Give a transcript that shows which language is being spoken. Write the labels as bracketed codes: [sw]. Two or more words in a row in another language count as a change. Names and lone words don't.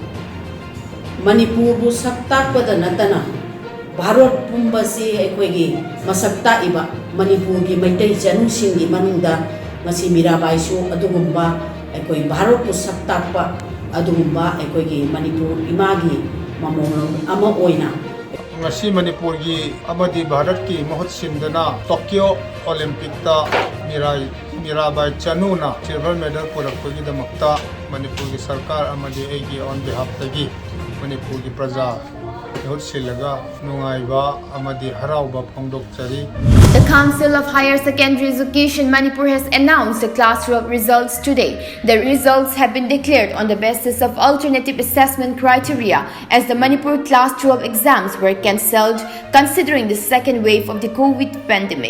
[mni] Manipur bu sakta pada natana Bharat pumbasi aikoi gi masakta iba Manipur gi maitai chanu singi manungda masi Mirabai su adugumba aikoi Bharat bu sakta pa adugumba aikoi gi Manipur imagi mamong ama oina ngasi Manipur gi amadi Bharat ki mahut sindana Tokyo Olympic ta Mirabai Chanu na [en] silver medal [mni] purakpagi damakta Manipur ki sarkar amadi egi [en] on behalf [mni] tagi Manipur ki praja mahut silaga nungaiba amadi harauba phongdokchari. [en] The Council of Higher Secondary Education Manipur has announced the class 12 results today. The results have been declared on the basis of alternative assessment criteria as the Manipur class 12 exams were cancelled considering the second wave of the COVID pandemic.